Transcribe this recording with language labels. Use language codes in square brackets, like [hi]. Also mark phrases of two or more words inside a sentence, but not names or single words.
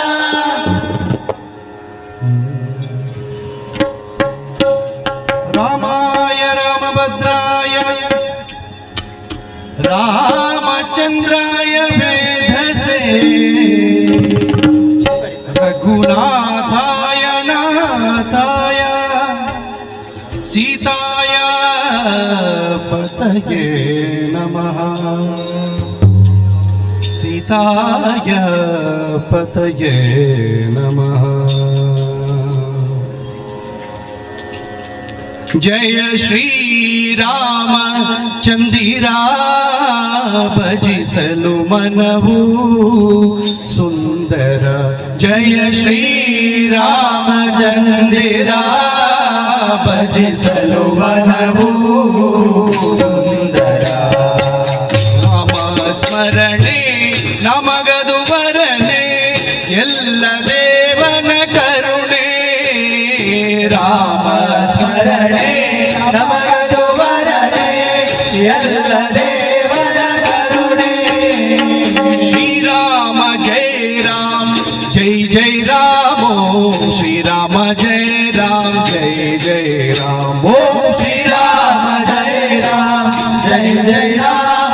[sa] ರಾಮಾಯ ರಾಮಭದ್ರಾಯ ರಾಮಚಂದ್ರಾಯ ವೇಧಸೆ ರಘುನಾಥಾಯ ನಾಥಾಯ ಸೀತಾಯ ಪತಯೇ ನಮಃ ಸೀತಾಯ गणेशाय पतये नमः। [kn] ಜಯ ಶ್ರೀ ರಾಮ ಚಂದಿರಾ ಭಜಿಸಲು ಮನವು ಸುಂದರ। ಜಯ ಶ್ರೀ ರಾಮ ಚಂದಿರಾ ಭಜಿಸಲು ಮನವು ಸುಂದರ। नाम स्मರಣೆ ನಮಗದು ವರನೆ ಎಲ್ಲ ದೇವನ ಕರುಣೆ। ರಾಮ ಸ್ಮರಣೆ ನಮಗದು ವರನೆ ಎಲ್ಲ ದೇವನ ಕರುಣೆ। [sa] ಶ್ರೀರಾಮ ಜಯ ರಾಮ ಜಯ ಜಯ ರಾಮ ಓಂ ಶ್ರೀರಾಮ ಜಯ ರಾಮ ಜಯ ಜಯ ರಾಮ ಓಂ ಶ್ರೀರಾಮ ಜಯ ರಾಮ ಜಯ ಜಯ ರಾಮ